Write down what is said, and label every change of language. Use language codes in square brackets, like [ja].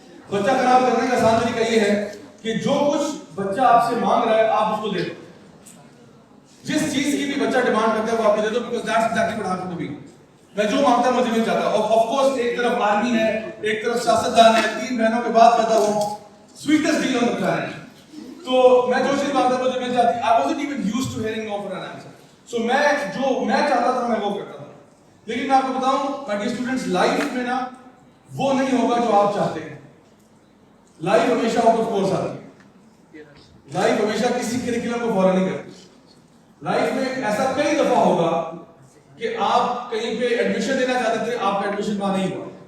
[ur] بچہ خراب کرنے کا آسان طریقہ یہ ہے کہ جو کچھ بچہ آپ سے مانگ رہا ہے آپ اس کو دے دو. جس چیز کی بھی بچہ ڈیمانڈ کرتا ہے وہ آپ کو دے دو, [en] because that's exactly what happened to me. [ur] میں جو مانگتا ہوں مجھے مل جاتا ہے. Of course ایک طرف آرمی ہے, ایک طرف سیاستدان ہے, 3 بہنوں کے بعد پیدا ہوں, [en] sweetest deal on the planet. [ur] تو میں جو چیز مانگتا ہوں مجھے مل جاتی. [en] I wasn't even used to hearing no for an answer. [ur] So میں جو میں چاہتا تھا میں وہ کرتا تھا. لیکن میں آپ کو بتاؤں [en] my dear students, [ur] لائف میں نا وہ نہیں ہوگا جو آپ چاہتے ہیں. لائف ہمیشہ آؤٹ آف کورس آتی ہے. لائف ہمیشہ کسی کریکولم کو فالو نہیں کرتی. لائف میں ایسا کئی دفعہ ہوگا کہ آپ کہیں پہ ایڈمیشن دینا چاہتے تھے, آپ کا ایڈمیشن وہاں نہیں ہوا.